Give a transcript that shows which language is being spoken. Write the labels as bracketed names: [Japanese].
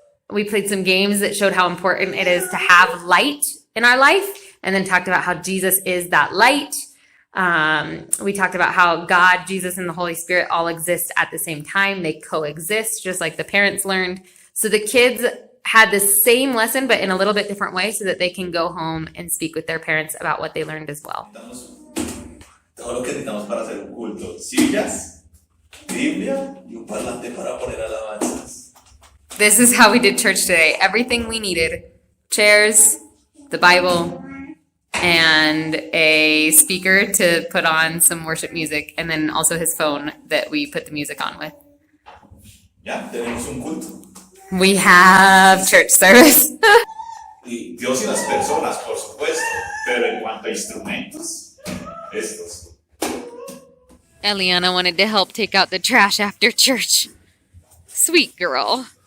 [English] That showed how important it is to have light in our life, and then talked about how Jesus is that light. We talked about how God, Jesus, and the Holy Spirit all exist at the same time. They coexist, just like the parents learned. So the kids had the same lesson, but in a little bit different way, so that they can go home and speak with their parents about what they learned as well. [Spanish] todo lo que necesitamos para hacer un culto: sillas, Biblia y un parlante para poner alabanzas. [English] This is how we did church today. Everything we needed: chairs, the Bible, and a speaker to put on some worship music, and then also his phone that we put the music on with. [Spanish] Ya, tenemos un culto. [English] We have church service. [Spanish] Y Dios y las personas, por supuesto. Pero en cuanto a instrumentos, estos. [English] Eliana wanted to help take out the trash after church. Sweet girl.